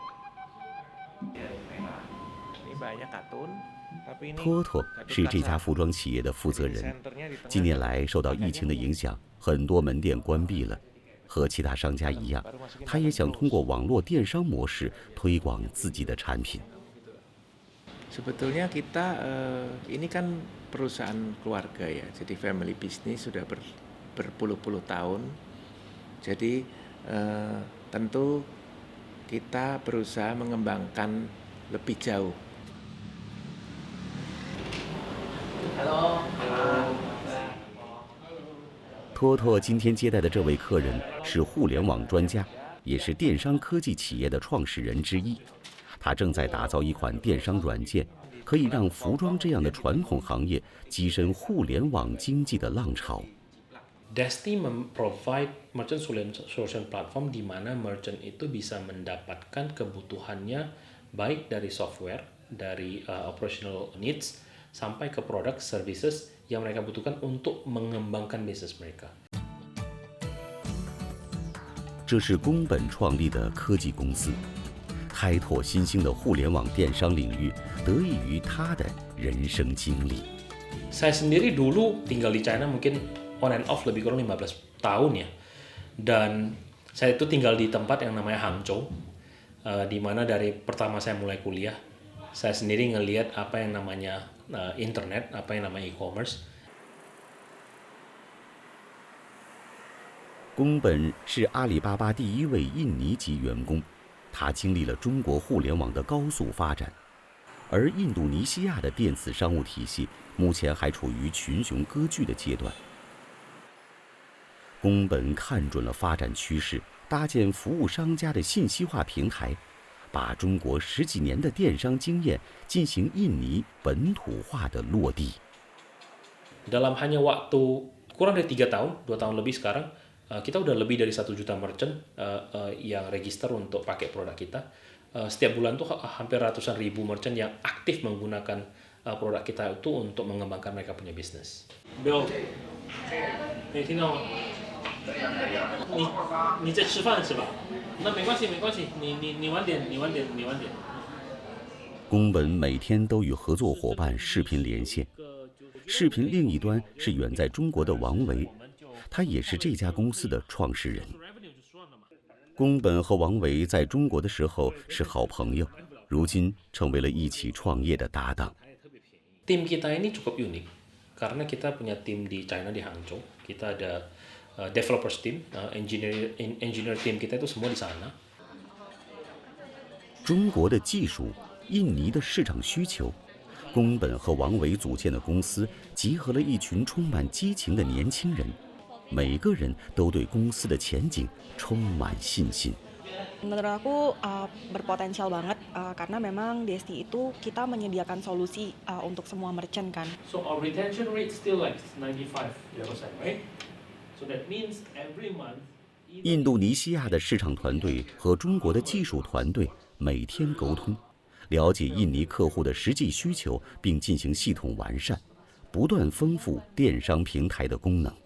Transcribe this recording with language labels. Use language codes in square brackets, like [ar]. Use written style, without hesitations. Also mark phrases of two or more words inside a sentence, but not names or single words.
[zh] 托托是这家服装企业的负责人。近年来受到疫情的影响，很多门店关闭了。和其他商家一样，他也想通过网络电商模式推广自己的产品。 [id] Sebetulnya kita ini kan perusahaan keluarga ya, jadi [en] family business [id] sudah berpuluh-puluh tahun. Jadi tentu kita berusaha mengembangkan lebih jauh. Halo. [zh] 托托今天接待的这位客人是互联网专家，也是电商科技企业的创始人之一。他正在打造一款电商软件，可以让服装这样的传统行业跻身互联网经济的浪潮。 [id] Desti memprovide [en] merchant solution platform [id] di mana merchant itu bisa mendapatkan kebutuhannya baik dari software, dari [en] operational needs, [id] sampai ke [en] product services [id] yang mereka butuhkan untuk mengembangkan bisnis mereka. [zh] 这是宫本创立的科技公司。开拓新兴的互联网电商领域，得益于他的人生经历。 [id] Saya sendiri dulu tinggal di China mungkin [en] on and off [id] lebih kurang 15 tahun ya, dan saya itu tinggal di tempat yang namanya Hangzhou, di mana dari pertama saya mulai kuliah, saya sendiri ngelihat apa yang namanya internet, apa yang namanya e-commerce. [zh] 宫本是阿里巴巴第1位印尼籍员工。他经历了中国互联网的高速发展，而印度尼西亚的电子商务体系目前还处于群雄割据的阶段。宫本看准了发展趋势，搭建服务商家的信息化平台，把中国10几年的电商经验进行印尼本土化的落地。 [id] Dalam hanya waktu kurang dari 3 tahun, 2 tahun lebih sekarang. Kita udah lebih dari 1 juta merchant yang register untuk pakai produk kita. Setiap bulan tuh hampir ratusan ribu merchant yang aktif menggunakan produk kita itu untuk mengembangkan mereka punya bisnis. [zh] Bill, 你听到吗？你在吃饭是吧？那没关系，没关系，你晚点。宫本每天都与合作伙伴视频连线，视频另一端是远在中国的王维。他也是这家公司的创始人。宫本和王维在中国的时候是好朋友，如今成为了一起创业的搭档。 [id] Tim kita ini cukup unik karena kita punya tim di China di Hangzhou. Kita ada [en] developers team, engineer team [id] kita itu semua di sana. [zh] 中国的技术，印尼的市场需求，宫本和王维组建的公司集合了一群充满激情的年轻人。每个人都对公司的前景充满信心。 [id] Menurut aku berpotensial banget karena memang DST itu kita menyediakan solusi untuk semua merchant kan. [en] So our retention rate still like 95%, right? So that means every month. [zh] 印度尼西亚的市场团队和中国的技术团队每天沟通，了解印尼客户的实际需求，并进行系统完善，不断丰富电商平台的功能。